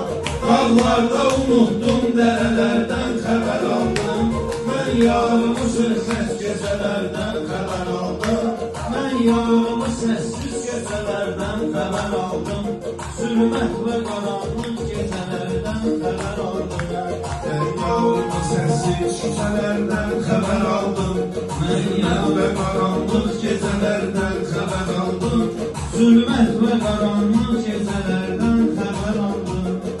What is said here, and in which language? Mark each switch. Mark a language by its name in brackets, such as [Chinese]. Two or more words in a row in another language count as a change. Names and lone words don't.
[Azerbaijani] Dağlarda unuttum dərələrdən xəbər aldım. Mən yarımı sessiz gecələrdən xəbər aldım. Mən yarımı sessiz gecələrdən xəbər aldım. Zulmət və qaranlıq gecələrdən xəbər aldım. [Turkish] Ben yarımı sessiz gecelerden haber aldım. Ben yarım ve karanlık gecelerden haber aldım. Zulmet ve karanlık gecelerden haber aldım.